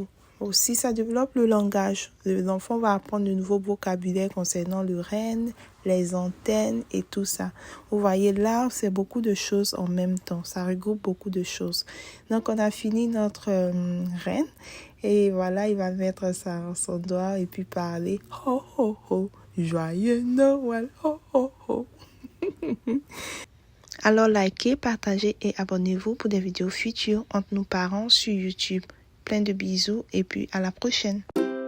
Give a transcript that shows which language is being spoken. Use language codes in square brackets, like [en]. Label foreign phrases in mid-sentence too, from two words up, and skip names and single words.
[fr] Aussi, ça développe le langage. L'enfant va apprendre de nouveaux vocabulaires concernant le renne, les antennes et tout ça. Vous voyez, l'art, c'est beaucoup de choses en même temps. Ça regroupe beaucoup de choses. Donc, on a fini notre renne. Et voilà, il va mettre ça dans son doigt et puis parler « Ho, ho, ho, joyeux Noël, ho, ho, ho ». Alors, likez, partagez et abonnez-vous pour des vidéos futures entre nous parents sur YouTube. Plein de bisous et puis à la prochaine.